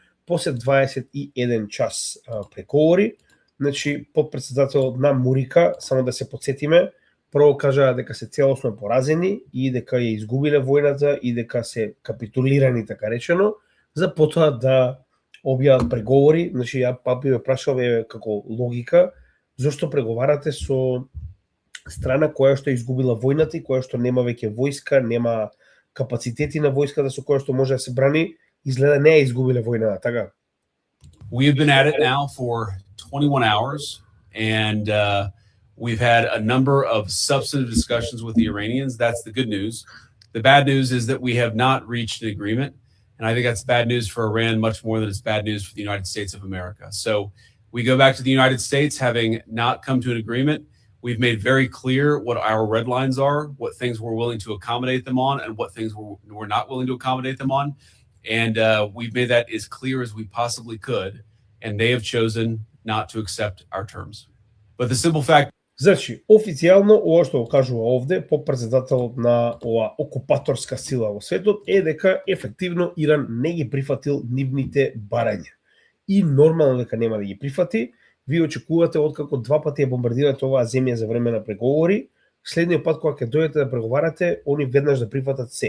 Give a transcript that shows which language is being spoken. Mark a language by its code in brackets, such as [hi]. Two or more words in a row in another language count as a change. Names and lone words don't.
[mk] После 21 час преговори, значи подпредседателот на Мурика, само да се подсетиме, прво кажаа дека се целосно поразени и дека ја изгубиле војната и дека се капитулирани, така речено, за потоа да објават преговори. Значи ја папи ме прашал како логика, зошто преговарате со страна која што изгубила војната и која што нема веќе војска, нема капацитети на војската со која што може да се брани, изгледа не ја изгубиле војната, така? [en] We have been at it now for 21 hours and we've had a number of substantive discussions with the Iranians. That's the good news. The bad news is that we have not reached an agreement. And I think that's bad news for Iran much more than it's bad news for the United States of America. So we go back to the United States having not come to an agreement. We've made very clear what our red lines are, what things we're willing to accommodate them on, and what things we're not willing to accommodate them on. And we've made that as clear as we possibly could. And they have chosen not to accept our terms. But the simple fact. [mk] Значи, официјално, ова што го кажува овде, подпредседателот на ова окупаторска сила во светот, е дека ефективно Иран не ги прифатил нивните барања. И нормално дека нема да ги прифати. Ви очекувате, откако 2 пати ја бомбардирате оваа земја за време на преговори, следниот пат кога ќе дојдете да преговарате, они веднаш да прифатат се.